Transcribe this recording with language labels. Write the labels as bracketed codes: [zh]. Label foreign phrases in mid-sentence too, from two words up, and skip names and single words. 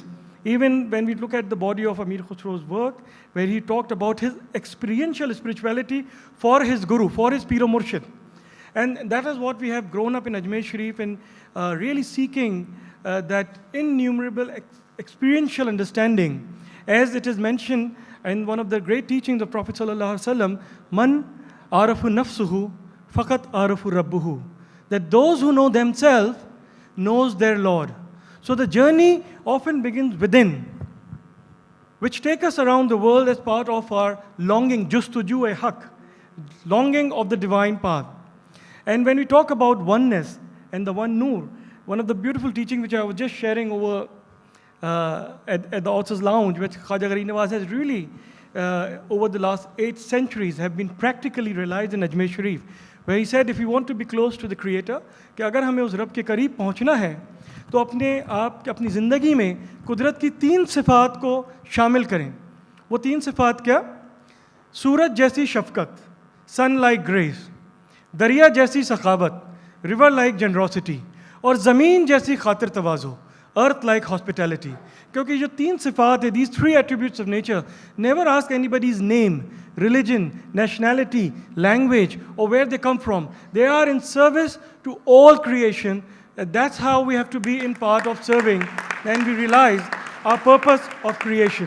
[en] Even when we look at the body of Amir Khusro's work, where he talked about his experiential spirituality for his guru, for his [ur] پیر و مرشد. [en] And that is what we have grown up in Ajmer Sharif, and really seeking that innumerable experiential understanding, as it is mentioned in one of the great teachings of Prophet ﷺ, [ar] من عرف نفسه فقد عرف ربه. [en] That those who know themselves knows their Lord. So the journey often begins within, which take us around the world as part of our longing, [ur] جستجوئے حق, [en] longing of the divine path. And when we talk about oneness and the one Noor, one of the beautiful teachings which I was just sharing over at the author's lounge, which Khaja Gharib Nawaz has really, over the last 8 centuries, have been practically realized in Ajmer Sharif, where he said, if you want to be close to the Creator, [ur] کہ اگر ہمیں اس رب کے قریب پہنچنا ہے، تو اپنی زندگی میں قدرت کی 3 صفات کو شامل کریں. وہ 3 صفات کیا? سورج جیسی شفقت, [en] sun like grace, [ur] دریا جیسی سخاوت, [en] river like generosity, [ur] اور زمین جیسی خاطر تواضع, [en] earth like hospitality. [ur] کیونکہ جو 3 صفات ہے, [en] these 3 attributes of nature, never ask anybody's name, religion, nationality, language, or where they come from. They are in service to all creation. That's how we have to be in part of serving, and we realize our purpose of creation.